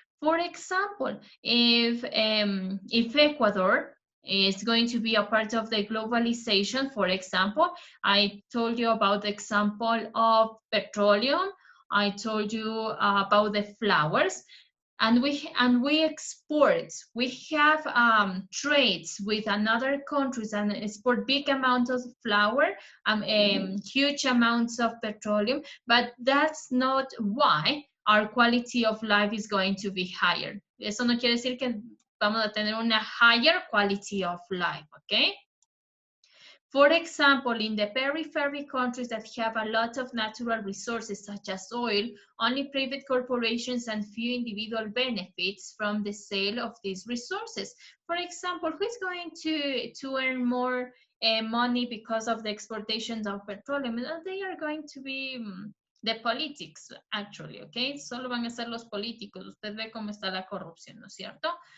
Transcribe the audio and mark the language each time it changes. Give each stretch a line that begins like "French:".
English: For example, if Ecuador is going to be a part of the globalization, for example, I told you about the example of petroleum, I told you about the flowers, and we export. We have trades with another countries and export big amounts of flour, huge amounts of petroleum, but that's not why our quality of life is going to be higher.
Spanish: Eso no quiere decir que vamos a tener una
English: higher quality of life,
Spanish: okay?
English: For example, in the periphery countries that have a lot of natural resources such as oil, only private corporations and few individual benefits from the sale of these resources. For example, who is going to earn more money because of the exportations of petroleum? They are going to be the politics, actually, okay?
Spanish: Solo van a ser los políticos. Usted ve cómo está la corrupción, ¿no es cierto?